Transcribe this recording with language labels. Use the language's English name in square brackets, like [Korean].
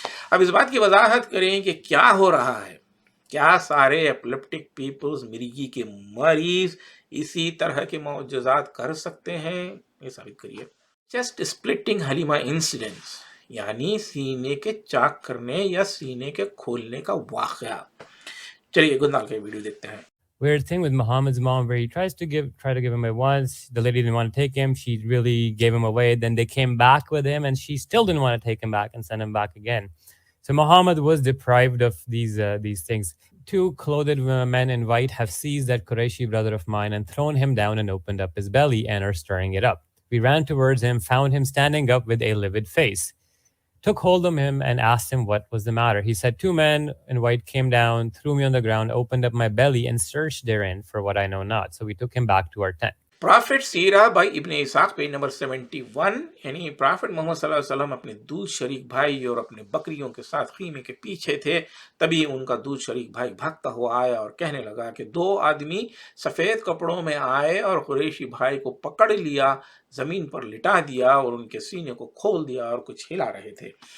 [Urdu] اب اس بات کی وضاحت کریں کہ کیا ہو رہا ہے، کیا سارے [English] epileptic peoples, [Urdu] مرگی کے مریض اسی طرح کے معجزات کر سکتے ہیں؟ یہ ثابت کریے۔ [English] chest splitting Halima incidents, [Urdu] یعنی سینے کے چاک کرنے یا سینے کے کھولنے کا واقعہ۔ چلیے گندال کا ویڈیو دیکھتے ہیں۔ [English] Weird thing with Muhammad's mom where he try to give him away once. The lady didn't want to take him. She really gave him away. Then they came back with him and she still didn't want to take him back and send him back again. So Muhammad was deprived of these things. 2 clothed men in white have seized that Qurayshi brother of mine and thrown him down and opened up his belly and are stirring it up. We ran towards him, found him standing up with a livid face. Took hold of him and asked him what was the matter. He said, 2 men in white came down, threw me on the ground, opened up my belly and searched therein for what I know not. So we took him back to our tent. [Urdu] Profit سیرہ by ابن اسحاق page number 71، یعنی profit محمد صلی اللہ علیہ وسلم اپنے دودھ شریک بھائی اور اپنے بکریوں کے ساتھ خیمے کے پیچھے تھے، تبھی ان کا دودھ شریک بھائی بھاگتا ہوا آیا اور کہنے لگا کہ 2 آدمی سفید کپڑوں میں آئے اور قریشی بھائی کو پکڑ لیا، زمین پر لٹا دیا اور ان کے سینے کو کھول دیا اور کچھ ہلا رہے تھے۔